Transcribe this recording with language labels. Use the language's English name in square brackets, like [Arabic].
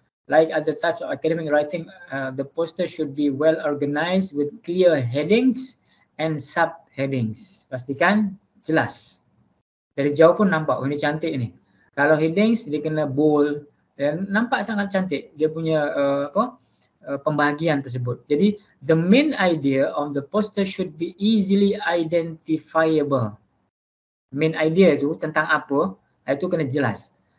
[English] Like other types of academic writing, the poster should be well organized with clear headings and subheadings. [Malay] Pastikan jelas. Dari jauh pun nampak, oh ini cantik ni. Kalau headings dia kena bold dan nampak sangat cantik dia punya pembahagian tersebut. [English] Jadi the main idea of the poster should be easily identifiable. [Malay] Main idea itu tentang apa, itu kena jelas.